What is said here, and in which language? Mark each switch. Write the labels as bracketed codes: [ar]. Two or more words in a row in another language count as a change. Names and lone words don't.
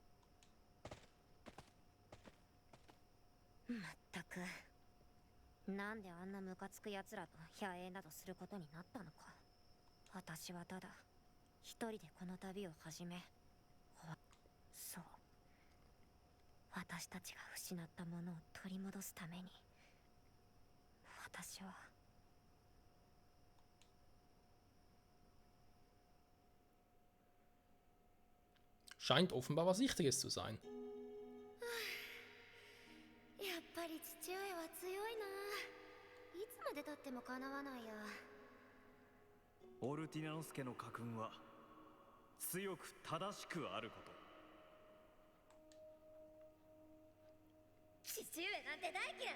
[ja] まったく、なんであんなムカつく奴らと野営などすることになったのか。私はただ一人でこの旅を始め、そう、私たちが失ったものを取り戻すために、私は [de] Scheint offenbar was Wichtiges zu sein. [ja] やっぱり父親は強いな。いつまで経ってもかなわないや。オルティナノスケの家訓は強く正しくあること。父上なんて大嫌い。